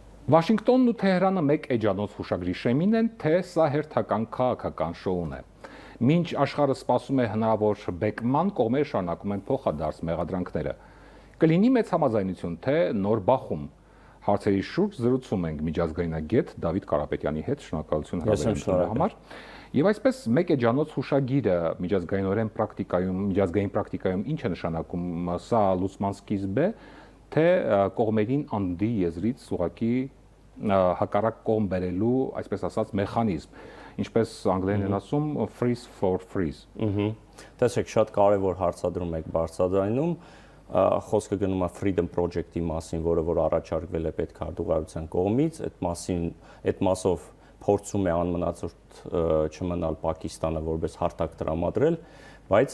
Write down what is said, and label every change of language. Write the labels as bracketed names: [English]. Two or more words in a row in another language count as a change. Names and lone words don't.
[Armenian] Վաշինգտոնն ու Թեհրանը մեկ էջանոց հուշագրի շեմին են, թե սա հերթական քաղաքական շոուն է։ Մինչ աշխարհը սպասում է հնարավոր բեկման, կողմերը շարունակում են փոխադարձ մեղադրանքները։ Կլինի մեծ համաձայնություն, թե նոր բախում։ Հարցերի շուրջ զրուցում ենք միջազգայնագետ Դավիթ Կարապետյանի հետ, շնորհակալություն հրավերության համար։ Եվ այսպես մեկ էջանոց հուշագիրը միջազգային պրակտիկայում ինչ է նշանակում, սա լուսման սկիզբ է, թե կողմերին անդի եզրից ուղղակի հակառակ կողմ բերելու, այսպես ասած, մեխանիզմ, ինչպես անգլերեն են ասում [English] freeze for freeze։ [Armenian] Տեսեք, շատ կարևոր հարցադրում եք բարձրացնում, խոսքը գնում է Freedom Project-ի մասին, որը որ առաջարկվել է պետքարտուղարության կողմից, այդ մասով փորձում է անմնացորդ չմնալ Պակիստանը որպես հարթակ տրամադրել, բայց